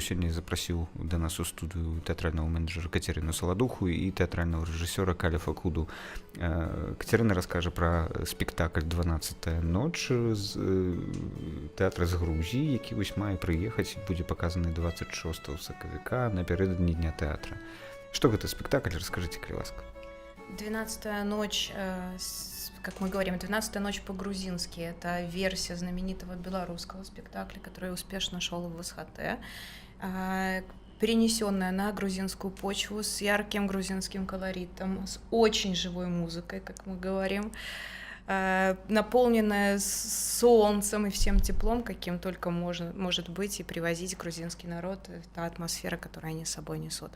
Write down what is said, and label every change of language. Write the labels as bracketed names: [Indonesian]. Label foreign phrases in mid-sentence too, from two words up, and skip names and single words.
[Belarusian] Сёння запрасіў да нас у студыю тэатральнага менеджера Кацярыну Саладуху і тэатральнага рэжысёра Каля Факуду. Кацярына раскажа пра спектакль «12-я ноч» з тэатра з Грузіі, які вось мае прыехаць, будзе паказаны 26 сакавіка напярэдадні дня тэатра. Што гэта спектакль? Раскажыце, калі ласка. [Russian] 12-я ночь, как мы говорим, 12-я ночь по-грузински. Это версия знаменитого белорусского спектакля, который успешно шел в СХТ, перенесенная на грузинскую почву с ярким грузинским колоритом, с очень живой музыкой, как мы говорим, наполненная солнцем и всем теплом, каким только может быть и привозить грузинский народ, та атмосфера, которую они с собой несут.